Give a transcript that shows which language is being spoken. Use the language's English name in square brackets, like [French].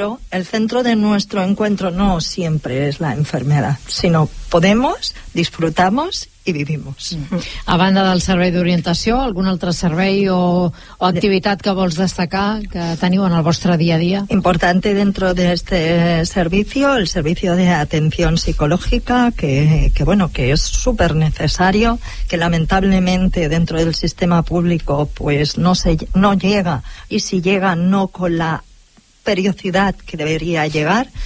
[Spanish] El centro de nuestro encuentro no siempre es la enfermedad, sino podemos, disfrutamos [Catalan] i vivim. A banda del servei d'orientació, algun altre servei o activitat que vols destacar que teniu en el vostre dia a dia? [Spanish] Importante dentro de este servicio, el servicio de atención psicológica, que bueno, que es súper necesario, que lamentablemente dentro del sistema público pues no llega, y si llega no con la periodicidad que debería llegar.